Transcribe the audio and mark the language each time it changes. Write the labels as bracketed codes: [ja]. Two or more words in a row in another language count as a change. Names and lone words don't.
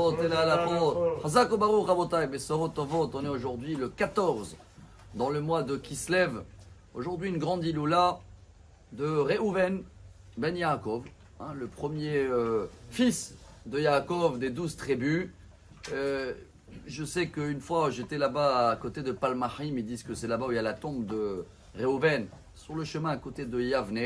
[he] Alachot et la Alachot. חזק וברוך רבותי בשורות טובות. [fr] On est aujourd'hui le 14 dans le mois de Kislev. Aujourd'hui, une grande iloula de Reuven ben Yaakov, le premier fils de Yaakov des 12 tribus. Je sais qu'une fois j'étais là-bas à côté de Palmahim, ils disent que c'est là-bas où il y a la tombe de Reuven, sur le chemin à côté de Yavne.